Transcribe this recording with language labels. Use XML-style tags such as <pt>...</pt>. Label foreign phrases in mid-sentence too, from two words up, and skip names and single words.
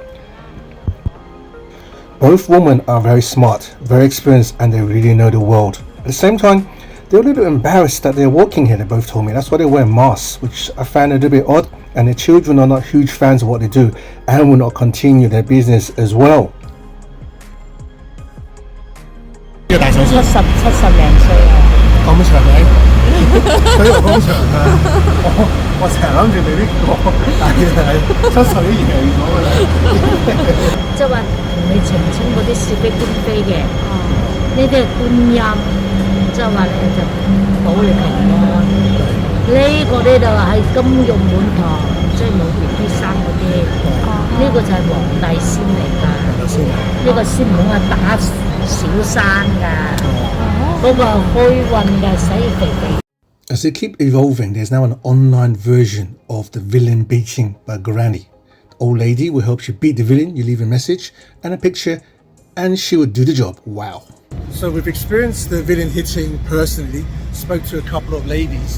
<en>Both women are very smart, very experienced, and they really know the world. At the same time, they're a little bit embarrassed that they're working here, they both told me. That's why they wear masks, which I found a little bit odd, and their children are not huge fans of what they do and will not continue their business as well.</en> <yue>呢個大手術 70零歲啊！咁長咪？所以我咁長啊！我成日諗住你呢個，但係70已經贏咗㗎啦。即係話同你澄清嗰啲是非官非嘅，呢啲係觀音，即係話咧就保你平安。呢個呢就係金玉滿堂，即係冇 BB 生嗰啲，呢個就係皇帝仙嚟㗎。呢個仙唔好話打小生㗎，嗰個開運㗎，洗肥肥。</yue> <en>As they keep evolving, there's now an online version of the villain beating by Granny. The old lady will help you beat the villain. You leave a message and a picture, and she will do the job. Wow. So we've experienced the villain hitting personally, spoke to a couple of ladies.</en>